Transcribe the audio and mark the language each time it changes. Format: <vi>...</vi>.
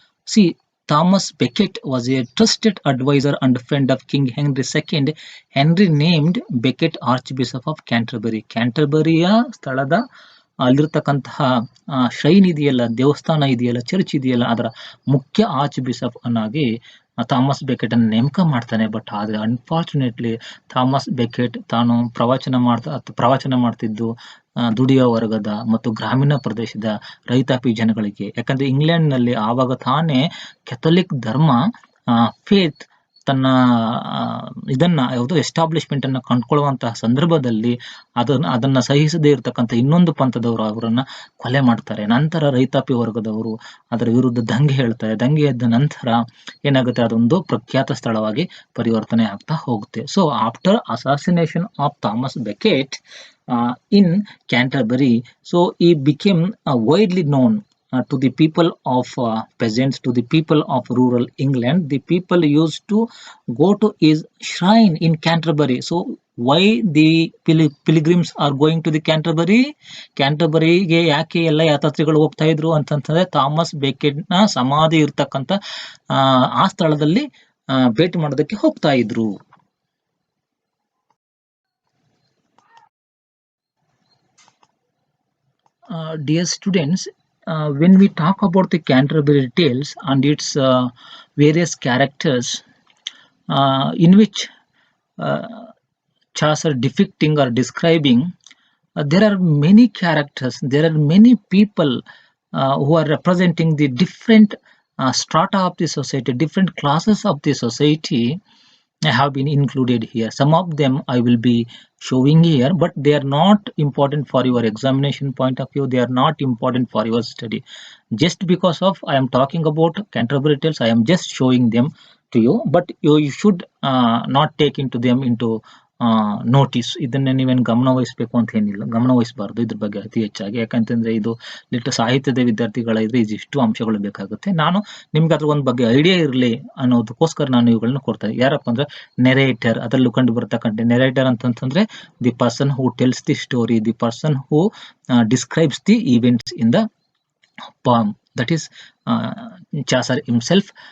<en>See, Thomas Becket was a trusted advisor and friend of King Henry II. Henry named Becket Archbishop of Canterbury.</en> <kn>ಕ್ಯಾಂಟರ್ಬರಿಯ ಸ್ಥಳದ ಅಲ್ಲಿರ್ತಕ್ಕಂತಹ shrine ಇದೆಯಲ್ಲ, ದೇವಸ್ಥಾನ ಇದೆಯಲ್ಲ, church ಇದೆಯಲ್ಲ, ಅದರ ಮುಖ್ಯ ಆರ್ಚ್ ಬಿಷಪ್ ಅನ್ನಾಗಿ ಥಾಮಸ್ ಬೆಕೆಟ್ ಅನ್ನು ನೇಮಕ ಮಾಡ್ತಾನೆ. ಬಟ್ ಆದರೆ ಅನ್ಫಾರ್ಚುನೇಟ್ಲಿ ಥಾಮಸ್ ಬೆಕೆಟ್ ತಾನು ಪ್ರವಚನ ಮಾಡ್ತಿದ್ದು ದುಡಿಯೋ ವರ್ಗದ ಮತ್ತು ಗ್ರಾಮೀಣ ಪ್ರದೇಶದ ರೈತಾಪಿ ಜನಗಳಿಗೆ. ಯಾಕಂದ್ರೆ ಇಂಗ್ಲೆಂಡ್ನಲ್ಲಿ ಆವಾಗ ತಾನೇ ಕೆಥೋಲಿಕ್ ಧರ್ಮ ಫೇತ್ ತನ್ನ ಇದನ್ನ ಯಾವುದು ಎಸ್ಟಾಬ್ಲಿಷ್ಮೆಂಟ್ ಅನ್ನ ಕಂಡುಕೊಳ್ಳುವಂತಹ ಸಂದರ್ಭದಲ್ಲಿ ಅದನ್ನ ಸಹಿಸದೇ ಇರತಕ್ಕಂಥ ಇನ್ನೊಂದು ಪಂಥದವರು ಅವರನ್ನ ಕೊಲೆ ಮಾಡ್ತಾರೆ. ನಂತರ ರೈತಾಪಿ ವರ್ಗದವರು ಅದರ ವಿರುದ್ಧ ದಂಗೆ ಹೇಳ್ತಾರೆ. ದಂಗೆ ಎದ್ದ ನಂತರ ಏನಾಗುತ್ತೆ, ಅದೊಂದು ಪ್ರಖ್ಯಾತ ಸ್ಥಳವಾಗಿ ಪರಿವರ್ತನೆ ಆಗ್ತಾ ಹೋಗುತ್ತೆ.</kn> <en>So after assassination of Thomas Becket in Canterbury, so he became widely known to the people of peasants, to the people of rural England. The people used to go to his shrine in Canterbury. So why the pilgrims are going to the Canterbury? ಕ್ಯಾಂಟರ್ಬರಿಗೆ ಯಾಕೆ ಎಲ್ಲ ಯಾತ್ರಾರ್ಥಿಗಳು ಹೋಗ್ತಾ ಇದ್ರು ಅಂತಂತಂದ್ರೆ, Thomas Becket ನ ಸಮಾಧಿ ಇರ್ತಕ್ಕಂಥ ಆ ಸ್ಥಳದಲ್ಲಿ ಭೇಟಿ ಮಾಡೋದಕ್ಕೆ ಹೋಗ್ತಾ ಇದ್ರು. Dear students, when we talk about the Canterbury Tales and its various characters in which Chaucer depicting or describing, there are many characters, there are many people who are representing the different strata of the society, different classes of the society have been included here. Some of them I will be showing here, but they are not important for your examination point of view. They are not important for your study. Just because of I am talking about Canterbury Tales, I am just showing them to you, but you should not take into them into notice.</en> <kn>ಇದನ್ನ ನೀವೇನು ಗಮನ ವಹಿಸಬೇಕು ಅಂತ ಏನಿಲ್ಲ, ಗಮನ ವಹಿಸಬಾರ್ದು ಇದ್ರ ಬಗ್ಗೆ ಅತಿ ಹೆಚ್ಚಾಗಿ. ಯಾಕಂತಂದ್ರೆ ಇದು ಲಿಟ್ಟ ಸಾಹಿತ್ಯದ ವಿದ್ಯಾರ್ಥಿಗಳಿದ್ರೆ ಇದಿಷ್ಟು ಅಂಶಗಳು ಬೇಕಾಗುತ್ತೆ. ನಾನು ನಿಮ್ಗೆ ಅದ್ರ ಒಂದು ಬಗ್ಗೆ ಐಡಿಯಾ ಇರಲಿ ಅನ್ನೋದಕ್ಕೋಸ್ಕರ ನಾನು ಇವುಗಳನ್ನ ಕೊಡ್ತೇನೆ. ಯಾರಪ್ಪ ಅಂದ್ರೆ ನೆರೇಟರ್, ಅದರಲ್ಲೂ ಕಂಡು ಬರ್ತಕ್ಕಂಥ ನೆರೇಟರ್ ಅಂತಂತಂದ್ರೆ</kn> <en>The person who tells the story, the person who describes the events in the poem. That is Chaucer himself.</en>